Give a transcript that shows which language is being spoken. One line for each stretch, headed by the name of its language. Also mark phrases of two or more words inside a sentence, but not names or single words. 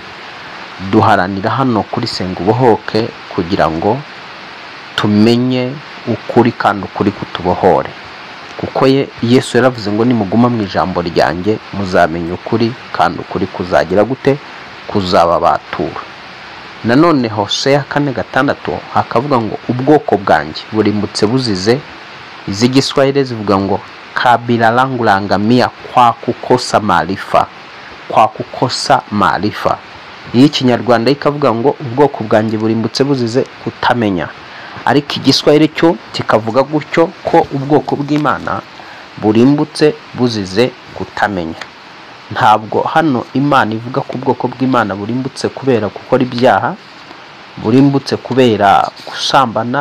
Kinyarwanda: Duharanira hano kuri Senga Ubohoke kugira ngo tumenye ukuri kandi ukuri kutubohore, kuko Yesu yaravuze ngo nimuguma mu ijambo ryanjye muzamenya ukuri, kandi ukuri kuzagira gute? Kuzababatura. Nanone Hosea 4:6 hakavuga ngo ubwoko bwanjye burimbutse buzize, iz'igiswahili zivuga ngo
Swahili: kabila langu laangamia kwa kukosa maarifa, kwa kukosa maarifa.
Kinyarwanda: Iyi Kinyarwanda ikavuga ngo ubwoko bwanjye burimbutse buzize kutamenya, ariko igiswahili cyo kikavuga gutyo ko ubwoko bw'Imana burimbutse buzize kutamenya. ntabwo hano Imana ivuga ko ubwoko bw'Imana burimbutse kubera gukora ibyaha, burimbutse kubera gusambana.